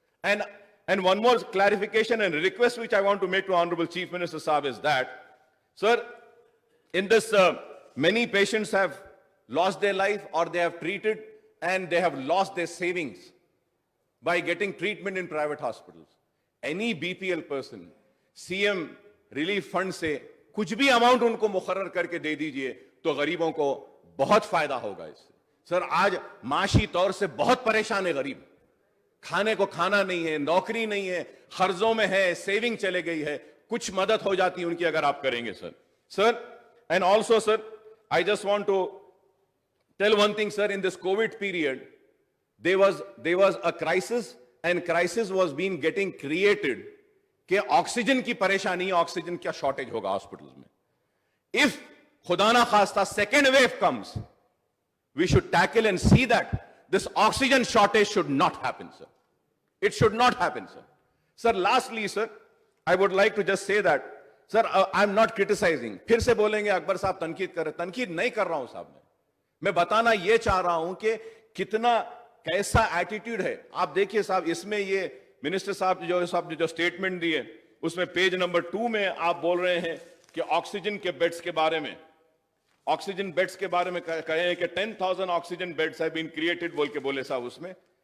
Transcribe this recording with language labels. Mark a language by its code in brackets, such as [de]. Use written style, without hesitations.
[en] And one more clarification and request which I want to make to Honorable Chief Minister Saab is that, sir, in this, many patients have lost their life or they have treated and they have lost their savings by getting treatment in private hospitals. Any BPL person, CM [hi] relief fund से कुछ भी amount उनको मुकर्रर करके दे दीजिए तो गरीबों को बहुत फायदा होगा इससे। सर, आज माशी तौर से बहुत परेशान है गरीब, खाने को खाना नहीं है, नौकरी नहीं है, कर्जों में है, सेविंग चले गई है, कुछ मदद हो जाती है उनकी अगर आप करेंगे sir. [en] sir, and also sir, I just want to tell one thing sir, in this COVID period there was a crisis and crisis was being getting created [hi] कि ऑक्सीजन की परेशानी, ऑक्सीजन क्या शॉर्टेज होगा हॉस्पिटल्स में। [en] if [hi] खुदा ना खास्ता [en] Second wave comes, we should tackle and see that this oxygen shortage should not happen, sir. It should not happen, sir. Sir, lastly, sir, I would like to just say that, sir, I'm not criticizing. [hi] फिर से बोलेंगे अकबर साहब तनकीद कर रहे, तनकीद नहीं कर रहा हूं साहब मैं बताना ये चाह रहा हूं कि कितना कैसा एटीट्यूड है। आप देखिए साहब, इसमें ये मिनिस्टर साहब जो स्टेटमेंट दिए उसमें पेज नंबर 2 में आप बोल रहे हैं कि ऑक्सीजन के बेड्स के बारे में, ऑक्सीजन बेड्स के बारे में कहे हैं कि 10,000 oxygen beds [en] have been created [hi] बोल के बोले साहब उसमें।